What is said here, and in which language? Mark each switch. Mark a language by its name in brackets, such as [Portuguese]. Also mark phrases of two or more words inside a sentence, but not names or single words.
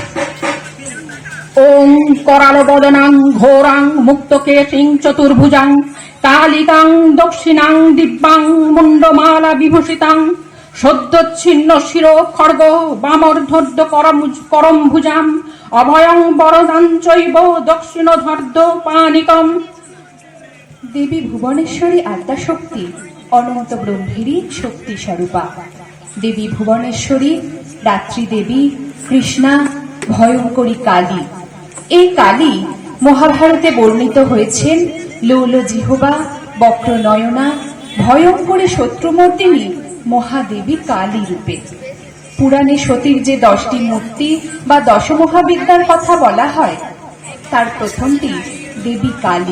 [Sanskrit] ओम कराल बदनां घोरां मुक्तकेशिं चतुर्भुजां कालिकां दक्षिणां दिव्यां मुंडमाला विभूषितां सद्योच्छिन्न शिरो खड्ग वामर्धर्द करम भुजाम अभयं वरदां चैव दक्षिणधर्द पानिकम्। देवी भुवनेश्वरी आद्याशक्ति अनंत ब्रह्मेरी शक्ति स्वरूपा। देवी भुवनेश्वरी रात्रि देवी कृष्णा भयंकरी काली। [Bangla] এই কালী মহাভারতে বর্ণিত হয়েছেন লৌল জিহ্বা বক্র নয়না ভয়ঙ্করী শত্রুমর্দিনী মহাদেবী কালী রূপে। পুরাণে সতীর যে 10টি মূর্তি বা দশমহাবিদ্যার কথা বলা হয়, তার প্রথমটি দেবী কালী।